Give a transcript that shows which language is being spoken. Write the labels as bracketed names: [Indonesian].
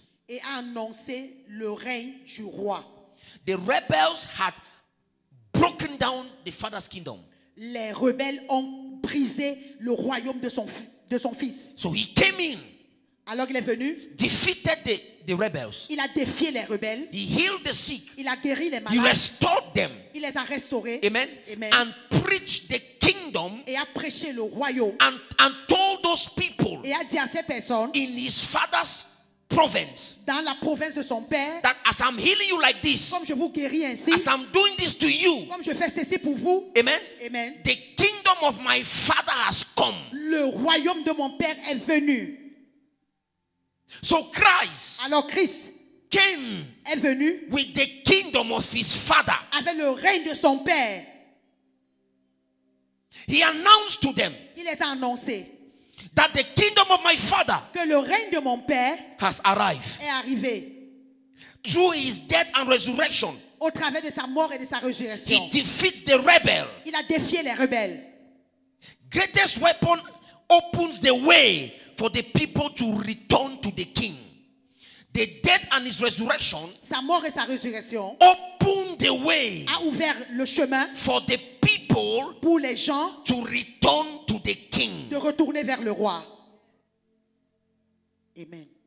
[French] Et a annoncé le règne du roi. [English] The rebels had broken down the father's kingdom. [French] Les rebelles ont brisé le royaume de son fils. [English] So he came in, [French] Alors qu'il est venu, [English] defeated the rebels. [French] il a défié les rebelles. [English] He healed the sick. [French] Il a guéri les [English] He [French] malades. [English] restored them. [French] Il les a restaurés. [English] Amen. [French] Amen. [English] And preached the kingdom [French] Et a prêché le royaume. [English] and told those people [French] Et a dit à ces personnes, [English] in his father's province [French] dans la province de son père, [English] that as I'm healing you like this, [French] comme je vous guéris ainsi, [English] as I'm doing this to you, [French] comme je fais ceci pour vous, [English] amen, [French] amen, [English] the kingdom of my father has come. [French] le royaume de mon père est venu. [English] So Christ [French] Alors Christ [English] came [French] est venu [English] with the kingdom of his father. [French] avec le règne de son père. [English] He announced to them [French] Il les a annoncés [English] that the kingdom of my father [French] que le règne de mon père [English] has arrived [French] est arrivé [English] through his death and resurrection. [French] au travers de sa mort et de sa résurrection. [English] He defeats the rebel. [French] Il a défié les rebelles. [English] Greatest weapon opens the way for the people to return to the king. The death and his resurrection [French] Sa mort et sa résurrection [English] opened the way [French] a ouvert le chemin [English] for the people [French] pour les gens [English] to return to the king. [French] de retourner vers le roi. [English] Amen.